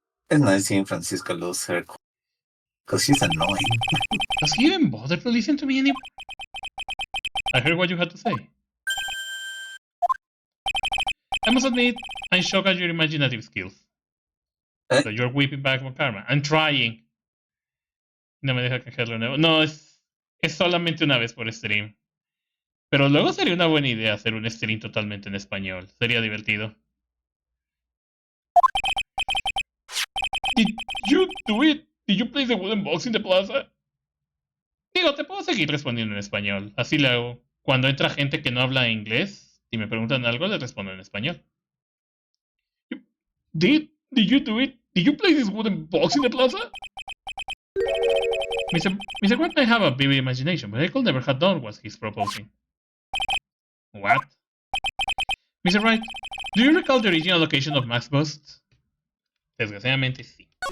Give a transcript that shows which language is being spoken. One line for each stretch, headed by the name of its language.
English: It's nice seeing Francisco lose her because she's annoying. Does he even bother to listen to me anymore? I heard what you had to say. I must admit, I'm shocked at your imaginative skills. So you're whipping back on karma. I'm trying.
Spanish: No me deja cajarlo nuevo. No, es solamente una vez por stream. Pero luego sería una buena idea hacer un stream totalmente en español. Sería divertido.
English: Did you do it? Did you place the wooden box in the plaza?
Spanish: Digo, te puedo seguir respondiendo en español. Así lo hago. Cuando entra gente que no habla inglés y me preguntan algo, les respondo en español.
English: Did you do it? Did you place this wooden box in the plaza? Mr. Wright may have a vivid imagination, but I could never have done what he's proposing. What? Mr. Wright, do you recall the original location of Max Bust?
Spanish: Desgraciadamente, sí.